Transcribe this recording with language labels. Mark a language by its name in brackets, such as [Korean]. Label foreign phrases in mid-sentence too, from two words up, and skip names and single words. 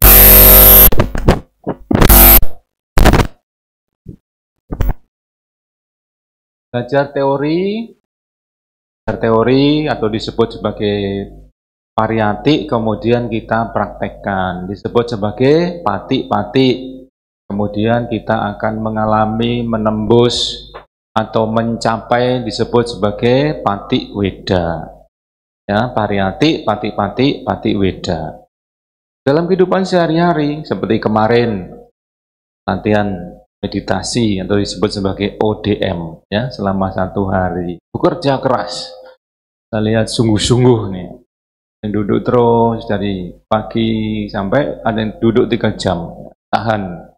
[Indonesian] teori atau disebut sebagai pariyati, kemudian kita praktekkan, disebut sebagai pati-pati. Kemudian kita akan mengalami, menembus atau mencapai, disebut sebagai pati weda. Ya, [Pali] pariyati, pati-pati, pati weda. [Indonesian] Dalam kehidupan sehari-hari, seperti kemarin latihan meditasi atau disebut sebagai ODM, ya, selama 1 hari, bekerja keras. Kita lihat sungguh-sungguh nih, yang duduk terus dari pagi sampai ada yang duduk 3 jam, tahan.